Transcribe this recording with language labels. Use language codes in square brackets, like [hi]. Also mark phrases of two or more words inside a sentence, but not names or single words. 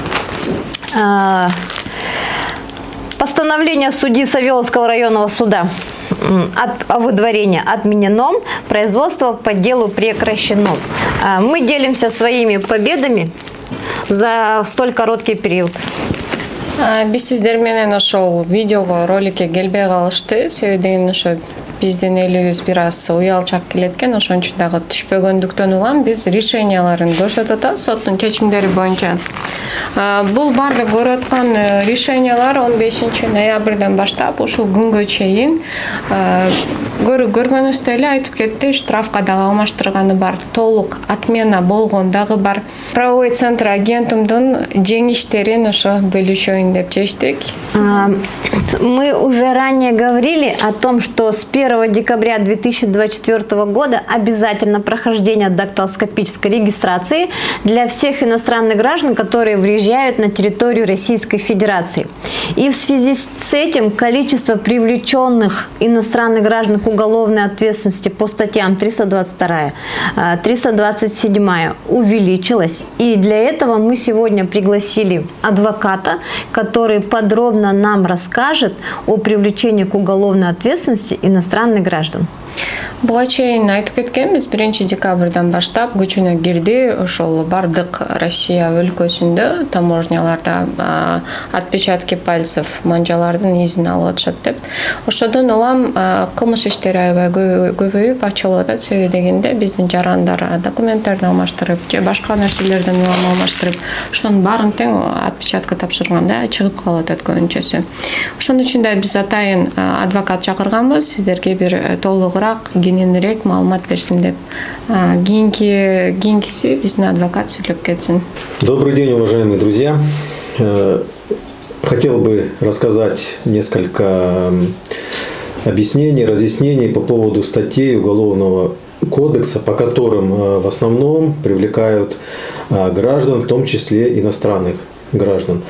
[ru] Постановление судьи Савеловского районного суда о выдворении отменено, производство по делу прекращено. Мы делимся своими победами за столь короткий период. [ky] Биз сиздер менен ошол видеого, роликке келбей калышты, себеби ошо биздин элибиз бир аз уялчак келет экен, ошон үчүн дагы түшпөгөндүктөн улам биз решенияларын көрсөтүп атабыз соттун чечимдери боюнча. Бул баардык көрүп аткан решениялар 15 ноябрдан баштап ушул күнгө чейин көргөнүбүздөй эле айтып кетти, штрафка дагы алмаштырганы бар, толук отмена болгон дагы бар. [ru] Правовой центр [ky] агентумдун жеңиштерин ошо бөлүшөйүн деп чечтик. [ru] Мы уже ранее говорили о том, что с 1 декабря 2024 года обязательно прохождение дактилоскопической регистрации для всех иностранных граждан, которые въезжают на территорию Российской Федерации. И в связи с этим количество привлеченных иностранных граждан к уголовной ответственности по статьям 322, 327 увеличилось. И для этого мы сегодня пригласили адвоката, который подробно нам расскажет о привлечении к уголовной ответственности иностранных граждан. [ky] Буга чейин айтып кеткенбиз, 1 декабрдан баштап күчүнө кирди. Ошол бардык Россия өлкөсүндө таможняларда [ru] отпечатки пальцев [ky] манжалардын изин алып атышат деп. Ошодон улам кылмыш иштери аябай көбөйүп ачылып атат. Себеби дегенде биздин жарандар документтерди алмаштырып же башка нерселерден улам алмаштырып, ошонун баарын тең отпечатка тапшырганда чыгып калып атат көбүнчөсү. Ошон үчүн да биз атайын адвокат чакырганбыз, сиздерге бир толугураак кененирээк маалымат берсин деп. Кийинкиси биздин адвокат сүйлөп кетсин. [ru] Добрый день, уважаемые друзья. Хотел бы рассказать несколько объяснений, разъяснений по поводу статей Уголовного кодекса, по которым в основном привлекают граждан, в том числе иностранных граждан.